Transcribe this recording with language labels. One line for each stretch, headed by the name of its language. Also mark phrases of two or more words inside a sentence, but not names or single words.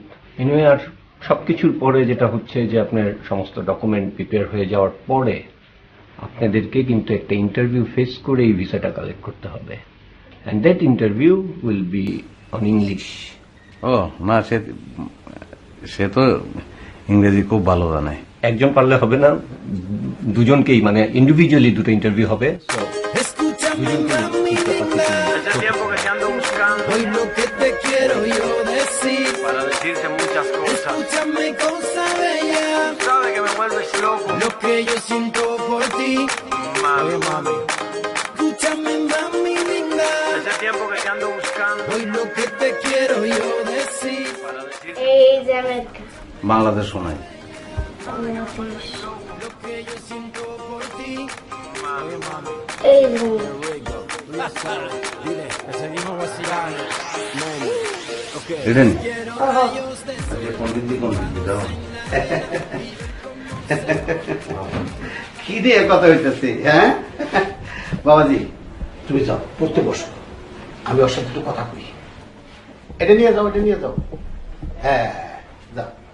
Bangla: এনিওয়ে, আর সবকিছুর পরে যেটা হচ্ছে যে আপনার সমস্ত
English: document prepare
Bangla: হয়ে যাওয়ার পরে আপনাদেরকে কিন্তু একটা
English: interview face
Bangla: করে এই ভিসাটা কালেক্ট করতে হবে,
English: and that interview will be on English.
Bangla: ও না, সে তো ইংরেজি খুব ভালো জানে। একজন পারলে হবে না, দুজনকেই, মানে ইন্ডিভিজুয়ালি দুটো ইন্টারভিউ হবে।
Spanish: Hace tiempo que te ando buscando. Hoy lo que te quiero yo decir, Para decirte muchas cosas. escúchame cosa bella, Sabes vuelves loco. Lo que yo siento por ti. Mami, mami. Escúchame, mami linda. Hace tiempo que te ando buscando. Hoy lo que te quiero yo decir.
Bangla: এই যে আমেরিকা বাংলাদেশ শোনাই। এই যে
Spanish: Dile, que seguimos vacilando.
Bangla: ইডেন কি দিয়ে কথা হইতেছে? হ্যাঁ বাবাজি, তুমি যাও পড়তে বসো, আমি ওর সাথে একটু কথা কই। এটা নিয়ে যাও, এটা নিয়ে যাও। হ্যাঁ যাও।